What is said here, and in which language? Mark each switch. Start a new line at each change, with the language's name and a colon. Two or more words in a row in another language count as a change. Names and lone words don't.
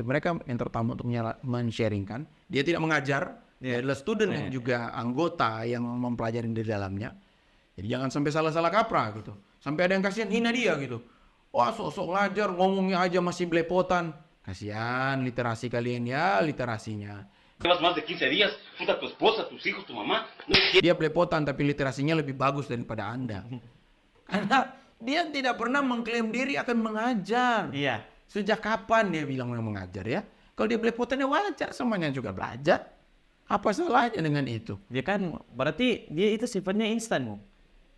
Indonesian: Mereka mentor tamu untuk men-sharingkan. Dia tidak mengajar, dia adalah student yang juga anggota yang mempelajari di dalamnya. Jadi jangan sampai salah-salah kaprah gitu. Sampai ada yang kasihan hina dia gitu. Wah, sok-sok ngajar, ngomongnya aja masih belepotan. Kasihan literasi kalian ya, literasinya.
Spanish: Llevas más de 15 días, junto a tu esposa, tus hijos, tu mamá.
Indonesian: Dia belepotan tapi literasinya lebih bagus daripada Anda. Karena dia tidak pernah mengklaim diri akan mengajar. Iya. Sejak kapan dia bilang mau mengajar ya? Kalau dia belepotan ya wajar, semuanya juga belajar. Apa salahnya dengan itu? Dia kan berarti dia itu sifatnya instan.